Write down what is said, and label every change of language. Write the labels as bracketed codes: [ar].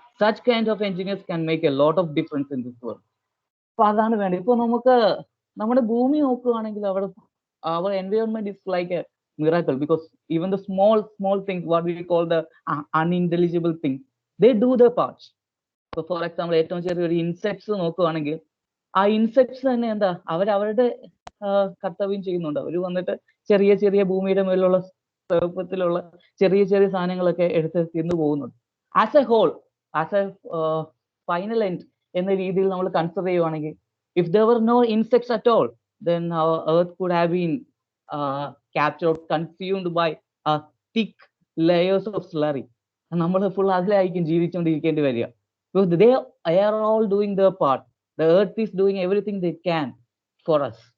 [en] Such kind of engineers can make a lot of difference in this world. [ml] അപ്പൊ അതാണ് വേണ്ടത്. ഇപ്പൊ നമുക്ക് നമ്മുടെ ഭൂമി നോക്കുകയാണെങ്കിൽ അവിടെ [en] our environment is like a miracle, because even the small things, what we call the unintelligible things, they do their part. So for example, [ml] ഏറ്റവും ചെറിയൊരു ഇൻസെക്ട്സ് നോക്കുകയാണെങ്കിൽ ആ ഇൻസെക്ട്സ് തന്നെ എന്താ, അവരുടെ കർത്തവ്യം ചെയ്യുന്നുണ്ട്. അവർ വന്നിട്ട് ചെറിയ ചെറിയ ഭൂമിയുടെ മേലുള്ള സർപ്പത്തിലുള്ള ചെറിയ ചെറിയ സാധനങ്ങളൊക്കെ എടുത്ത് തിന്നു പോകുന്നുണ്ട്. [en] as a whole, as a final end, [ml] എന്ന രീതിയിൽ നമ്മൾ കൺസിഡർ ചെയ്യുവാണെങ്കിൽ, [en] if there were no insects at all, then our earth could have been captured, consumed by thick layers of slurry. [ml] നമ്മൾ ഫുൾ അതിലായിരിക്കും ജീവിച്ചുകൊണ്ടിരിക്കേണ്ടി വരിക. [en] Because they are all doing their part. The earth is doing everything they can for us.